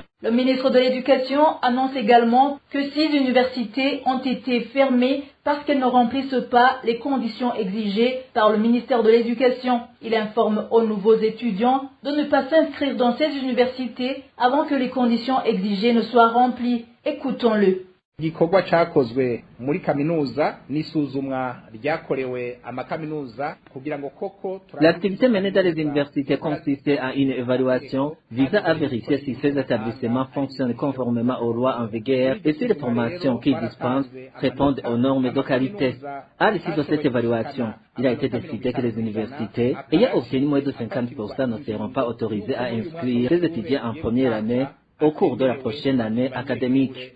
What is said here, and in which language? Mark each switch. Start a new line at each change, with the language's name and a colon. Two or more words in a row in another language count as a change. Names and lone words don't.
French: Le ministre de l'Éducation annonce également que 6 universités ont été fermées parce qu'elles ne remplissent pas les conditions exigées par le ministère de l'Éducation. Il informe aux nouveaux étudiants de ne pas s'inscrire dans ces universités avant que les conditions exigées ne soient remplies. Écoutons-le.
Rundi: igikorwa cyakozwe muri kaminuza n'isuzumwa ryakorewe amakaminuza kugira ngo koko.
French: L'activité menée dans les universités consistait à une évaluation visant à vérifier si ces établissements fonctionnent conformément aux lois en vigueur et si les formations qu'ils dispensent répondent aux normes de qualité. À l'issue de cette évaluation, il a été décidé que les universités ayant obtenu moins de 50% ne seront pas autorisées à inscrire les étudiants en première année au cours de la prochaine année académique.